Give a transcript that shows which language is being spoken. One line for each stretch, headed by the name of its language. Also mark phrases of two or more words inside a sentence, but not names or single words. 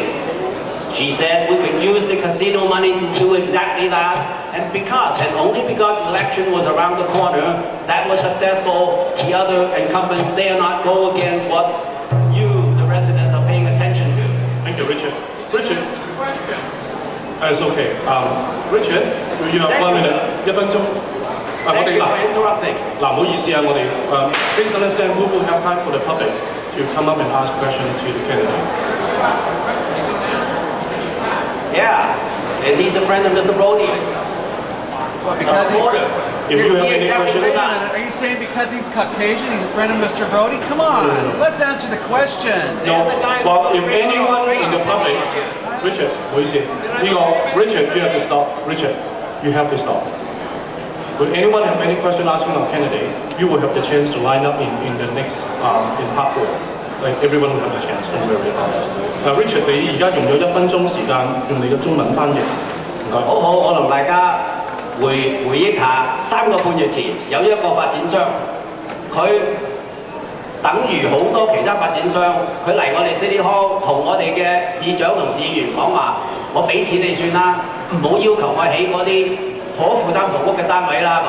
English: She said we could use the casino money to do exactly that, and only because election was around the corner, that was successful. The other incumbents dare not go against what you, the residents, are paying attention to. Thank you, Richard. Richard. It's okay. Richard, you have 1 minute, 1 分鐘。 Thank you for interrupting.
Cantonese: 唔好意思啊，我哋
English: please understand we will have time for the public to come up and ask questions to the candidate. Yeah, and he's a friend of Mr. Brody. If you have any questions, are you saying because he's Caucasian, he's a friend of Mr. Brody? Come on, let's answer the question. No. Well, if anyone in the public, Richard,
Cantonese: 唔好意思，呢個
English: Richard, you have to stop. Richard, you have to stop. Will anyone have any question asking our candidate? You will have the chance to line up in the next in part 4. Like everyone will have a chance. Don't worry about it. Richard,
Cantonese: 你而家用咗1分鐘時間用你嘅中文翻譯。唔該。好，我同大家回憶下3個半月前有一個發展商，佢等於好多其他發展商，佢嚟我哋 City Hall 同我哋嘅市長同市議員講話，我俾錢你算啦，唔好要求我起嗰啲可負擔房屋嘅單位啦咁。